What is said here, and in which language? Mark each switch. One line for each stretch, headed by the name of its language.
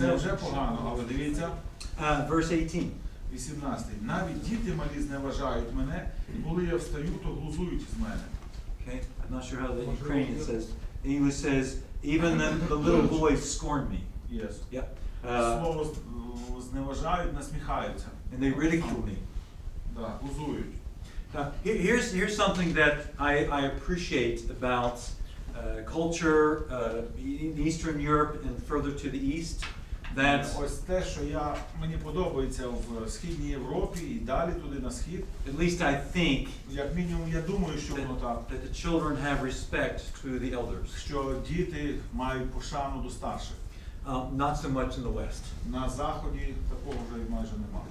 Ukrainian: Це вже погано, але дивіться,
English: verse 18.
Ukrainian: 18. Навіть діти малі зневажають мене, і коли я встаю, то глузують з мене.
English: Okay, I'm not sure how the Ukrainian says. English says, even the little boys scorn me. Yes. Yep.
Ukrainian: Слово зневажають, насміхаються.
English: And they ridicule me.
Ukrainian: Да, глузують.
English: Here's something that I appreciate about culture in Eastern Europe and further to the east. that
Ukrainian: Ось те, що мені подобається в Східній Європі і далі туди на схід.
English: at least I think
Ukrainian: Як мінімум, я думаю, що воно так.
English: that the children have respect to the elders.
Ukrainian: Що діти мають пошану до старших.
English: Not so much in the West.
Ukrainian: На Заході такого вже майже немає.